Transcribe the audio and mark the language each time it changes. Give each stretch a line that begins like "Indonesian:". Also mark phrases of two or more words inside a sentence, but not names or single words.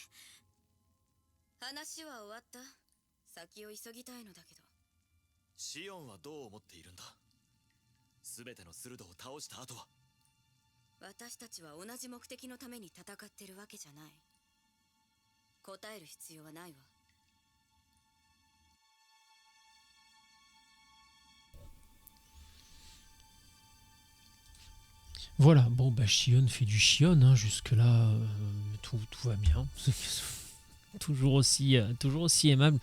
Japanese: 話は終わった。先を急ぎたいのだけど。シオンはどう思っているんだ？全てのスルドを倒した後は。私たちは同じ目的のために戦ってるわけじゃない。答える必要はないわ。
French: Voilà, bon bah Chion fait du Chion, hein, jusque-là tout va bien. toujours aussi aimable.